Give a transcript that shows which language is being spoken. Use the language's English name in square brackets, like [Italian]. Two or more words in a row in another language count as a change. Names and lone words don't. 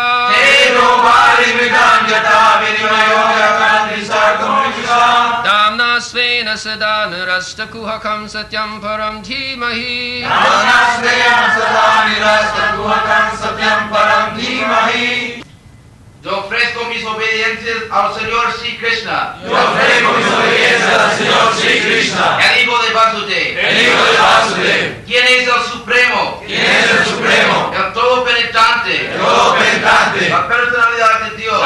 [Sanskrit] Tejo vari mridam yata vinimayo yatra tusargo mrsha. Damna svena sada narasta kuhakam satyam param dhimahi. Damna svena sada narasta kuhakam satyam param dhimahi. [Spanish] Yo ofrezco mis obediencias al Señor Sri Krishna. Yo ofrezco mis obediencias al Señor Sri Krishna. El hijo de Vasudev. El hijo de Vasudev. ¿Quién es el Supremo? ¿Quién es el Supremo? El todo penetrante. El todo penetrante. La personalidad de Dios.